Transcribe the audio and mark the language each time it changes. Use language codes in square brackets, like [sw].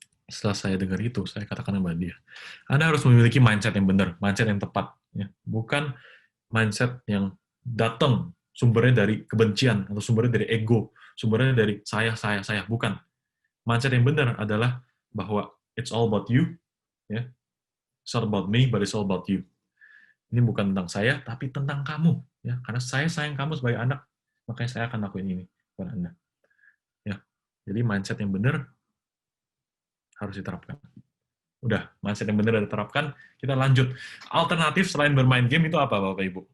[id] Setelah saya dengar itu, saya katakan kepada dia, Anda harus memiliki mindset yang benar, mindset yang tepat, ya. Bukan mindset yang datang sumbernya dari kebencian, atau sumbernya dari ego, sumbernya dari saya, bukan. Mindset yang benar adalah bahwa it's all about you, ya. [en] It's not about me, but it's all about you. [id] Ini bukan tentang saya, tapi tentang kamu, ya. Karena saya sayang kamu sebagai anak, makanya saya akan lakuin ini kepada Anda. Ya. Jadi mindset yang benar harus diterapkan. Udah, mindset yang benar diterapkan, kita lanjut. Alternatif selain bermain game itu apa, Bapak Ibu?